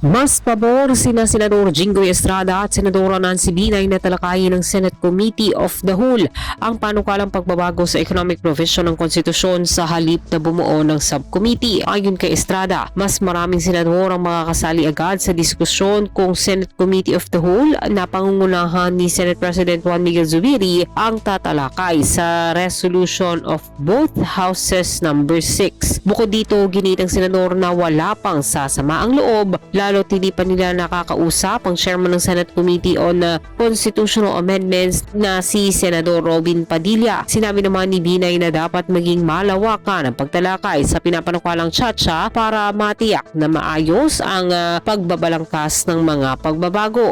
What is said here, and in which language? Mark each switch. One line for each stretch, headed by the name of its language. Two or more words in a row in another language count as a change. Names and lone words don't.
Filipino: Mas pabor sina Senador Jinggoy Estrada at Senadora Nancy Binay na talakayin ng Senate Committee of the Whole ang panukalang pagbabago sa
English: economic provision
Filipino: ng konstitusyon sa halip na bumuo ng subcommittee. Ayon kay Estrada, mas maraming senador ang makakasali agad sa diskusyon kung Senate Committee of the Whole na pangungunahan ni Senate President Juan Miguel Zubiri ang tatalakay sa resolution of both houses number 6. Bukod dito, ginitang senador na wala pang sasama ang loob lalo't hindi pa nila nakakausap ang chairman ng Senate Committee on Constitutional Amendments na si Senador Robin Padilla. Sinabi naman ni Binay na dapat maging malawakan ang pagtalakay sa pinapanukalang tsa-tsa para matiyak na maayos ang pagbabalangkas ng mga pagbabago.